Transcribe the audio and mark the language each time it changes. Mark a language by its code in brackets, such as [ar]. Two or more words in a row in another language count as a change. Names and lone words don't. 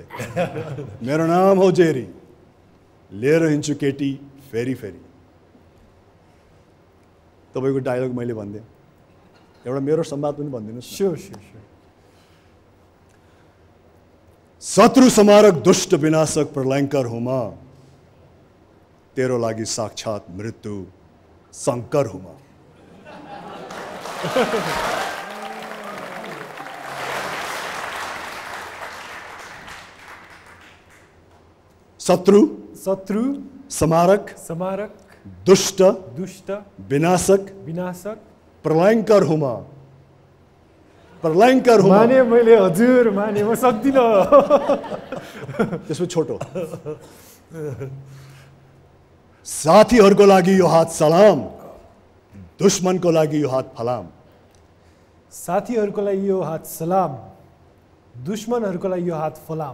[ne] मेरो नाम हो जेरी, लिएर हिँड्छु केटी फेरि फेरि. तपाईँको डायलग मैले भनिदिएँ. एउटा मेरो संवाद पनि भनिदिनुहोस्. स्योर. [hi] शत्रु समारक दुष्ट विनाशक प्रलयंकर हूं मैं, [ne] तेरो लागि [hi] साक्षात मृत्यु शंकर हूं मैं. शत्रु समारक दुष्ट विनाशक प्रलयंकर हूं मैं. प्रलयंकर हूं [ne] माने मैले हजुर माने म सक्दिन. त्यसमा छोटो. साथीहरूको लागि यो हात सलाम, दुश्मनको लागि यो हात फलाम. साथीहरूको लागि यो हात सलाम, दुश्मनहरूको लागि यो हात फलाम।